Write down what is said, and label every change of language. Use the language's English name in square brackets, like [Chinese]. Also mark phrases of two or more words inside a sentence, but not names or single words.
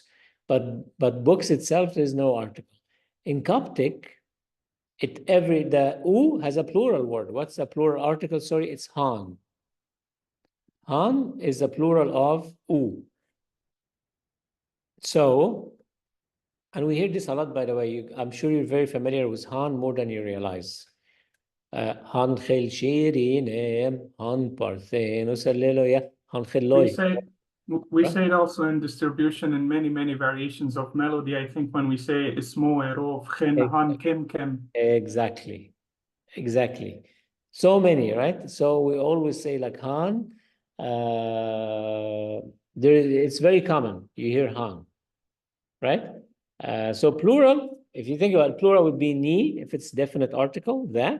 [English] But books itself, there's no article. In Coptic, the u has a plural word. What's a plural article? Sorry, it's han. Han is a plural of u. So, and we hear this a lot, by the way. I'm sure you're very familiar with Han more than you realize. [Coptic] Han khil shirinem, Han parthen, usalleloya, Han khilloy. [English] We say it also in distribution in many variations of melody. I think when we say [Coptic] ismo erov chen han kem. [English] Exactly. So many, right? So we always say like Han. It's very common. You hear Han, right? So plural, if you think about it, plural would be ni if it's definite article, that.